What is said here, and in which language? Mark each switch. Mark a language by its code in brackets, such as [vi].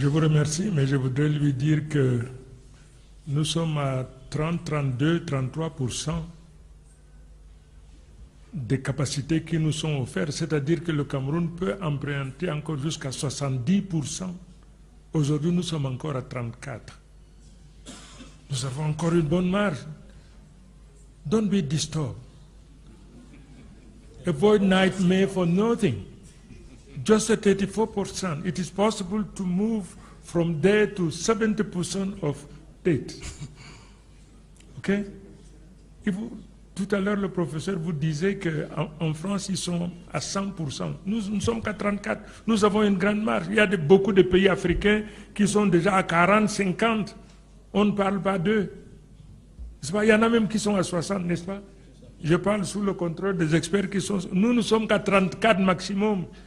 [fr] Je vous remercie, mais je voudrais lui dire que nous sommes à 30, 32, 33% des capacités qui nous sont offertes, c'est-à-dire que le Cameroun peut emprunter encore jusqu'à 70%. Aujourd'hui, nous sommes encore à 34%. Nous avons encore une bonne marge. [en] Don't be disturbed. Avoid nightmare for nothing. Just at 34%. It is possible to move from there to 70% of debt. OK? [fr] Tout à l'heure, le professeur vous disait qu'en France, ils sont à 100%. Nous ne sommes qu'à 34%. Nous avons une grande marge. Il y a beaucoup de pays africains qui sont déjà à 40, 50%. On ne parle pas d'eux. Il y en a même qui sont à 60, n'est-ce pas? Je parle sous le contrôle des experts qui sont... Nous ne sommes qu'à 34 maximum.